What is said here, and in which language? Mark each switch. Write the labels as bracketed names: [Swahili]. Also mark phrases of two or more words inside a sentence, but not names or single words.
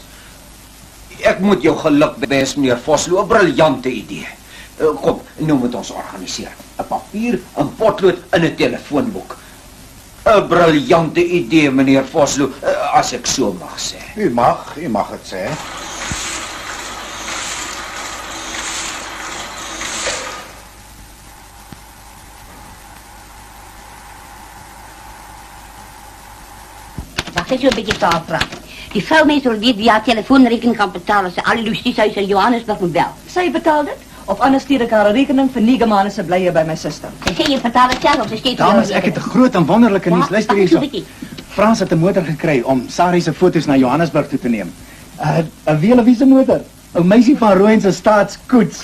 [Afrikaans] Ek moet jou geluk wens, meneer Vosloo, 'n briljante idee. Kom, nou moet ons organiseer. 'n Papier, 'n potlood en 'n telefoonboek. 'n Briljante idee, meneer Vosloo, as ek so mag sê. U mag dit sê. [Dutch] Wacht eens, een beetje taal praten. Die vrouwmeester wil weet wie haar telefoonrekening kan betalen als ze alle justitiehuis in Johannesburg moet bellen. [Afrikaans] Sy betaal dit? Of anders stuur ek haar 'n rekening vir 9 maande se blye by my suster. Sy sê jy betaal dit self of sy steek Dames, ek het 'n groot en wonderlike nuus. Luister hierso. Frans het 'n motor gekry om Sarah se foto's na Johannesburg toe te neem. 'n wielewiese motor. 'n meisie van Rooyen se staatskoets.